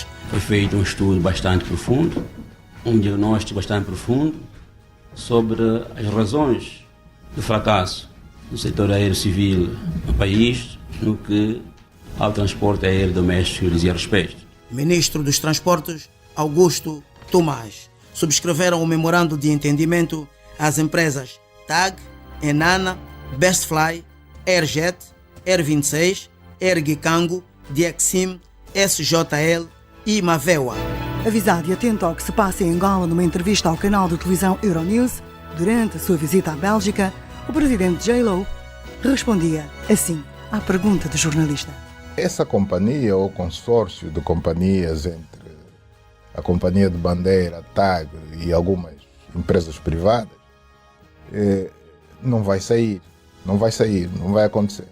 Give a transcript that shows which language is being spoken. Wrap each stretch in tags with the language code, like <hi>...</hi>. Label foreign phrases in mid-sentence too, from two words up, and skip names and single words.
<pt>Foi feito um estudo bastante profundo, um diagnóstico bastante profundo sobre as razões do fracasso do setor aéreo civil no país, no que ao transporte aéreo doméstico dizia respeito. Ministro dos Transportes, Augusto Tomás, subscreveram o memorando de entendimento às empresas TAG, Enana, Bestfly, Airjet, Air 26, Air Gikango, Diexim, SJL e Mavewa. Avisado e atento ao que se passa em Angola numa entrevista ao canal de televisão Euronews, durante a sua visita à Bélgica, o presidente J-Lo respondia assim à pergunta do jornalista. Essa companhia ou consórcio de companhias entre a companhia de bandeira, TAG e algumas empresas privadas não vai sair, não vai acontecer.</pt>